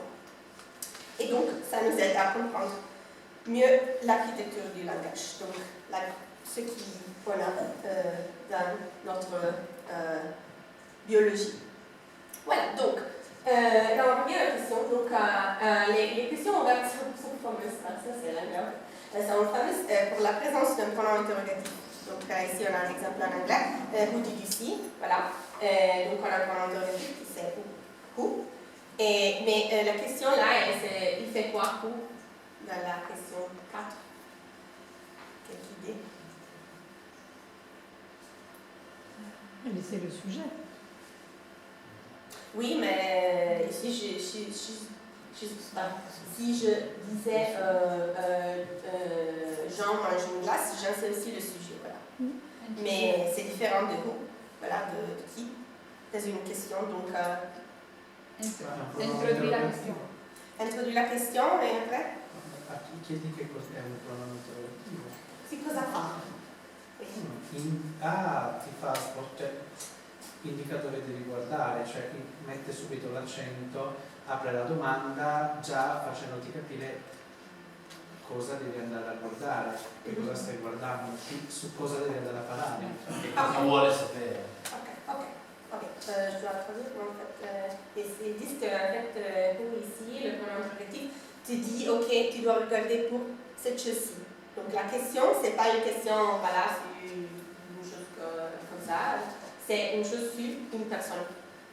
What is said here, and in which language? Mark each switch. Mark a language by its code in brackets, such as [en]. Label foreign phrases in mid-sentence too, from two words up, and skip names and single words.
[fr] Et donc, ça nous aide à comprendre mieux l'architecture du langage, donc ce qu'on a dans notre biologie. Voilà, donc, dans la première question, donc, les questions ouvertes sont fameuses, ça c'est la meilleure. Elles sont fameuses pour la présence d'un pronom interrogatif. Donc, ici on a un exemple en anglais, [en] who did you see? [fr] Voilà, donc on a un pronom interrogatif qui c'est who. Mais la question là, il fait quoi who? Dans la question 4. Quelle idée? C'est le sujet. Oui, mais ici, si je disais Jean mange une glace, Jean c'est aussi le sujet. Voilà. Mais c'est différent de vous. Voilà, de qui? C'est une question, donc. Introduire la question. Introduire la question et après? [it] Chiedi che cos'è un pronomen interrogativo. Sì, cosa fa? Ti fa cioè, indicatore di riguardare, cioè mette subito l'accento, apre la domanda già facendoti capire cosa devi andare a guardare, che cosa stai guardando, su cosa devi andare a parlare. Che cosa vuole sapere. Ok. [fr] Je dois traduire en fait. Ils disent qu'en fait, pour ici, le pronom interrogatif, tu dis, ok, tu dois regarder pour cette chose-ci. Donc la question, c'est pas une question, voilà, sur une chose comme ça, c'est une chose sur une personne.